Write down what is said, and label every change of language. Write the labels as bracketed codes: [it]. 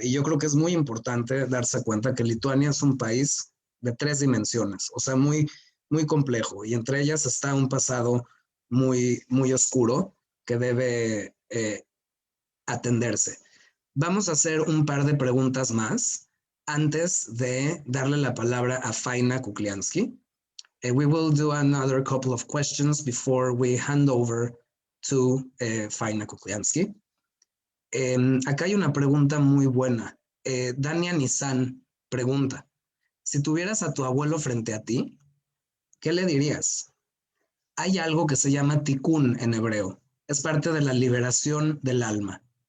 [es] Y yo creo que es muy importante darse cuenta que Lituania es un país de 3 dimensiones, o sea, muy, muy complejo. Y entre ellas está un pasado muy, muy oscuro que debe atenderse. Vamos a hacer un par de preguntas más antes de darle la palabra a Faina Kukliansky. [en] We will do another couple of questions before we hand over to Faina Kukliansky. [es] Acá hay una pregunta muy buena. Dania Nissan pregunta, si tuvieras a tu abuelo frente a ti, ¿qué le dirías? Hay algo que se llama tikkun en hebreo. Es parte de la liberación del alma.